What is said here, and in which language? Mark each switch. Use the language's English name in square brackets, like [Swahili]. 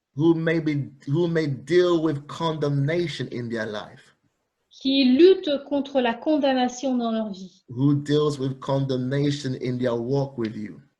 [English] who may deal with condemnation in their life, [French] qui lutte contre la condamnation dans leur vie, [English] who deals with condemnation in their walk with you.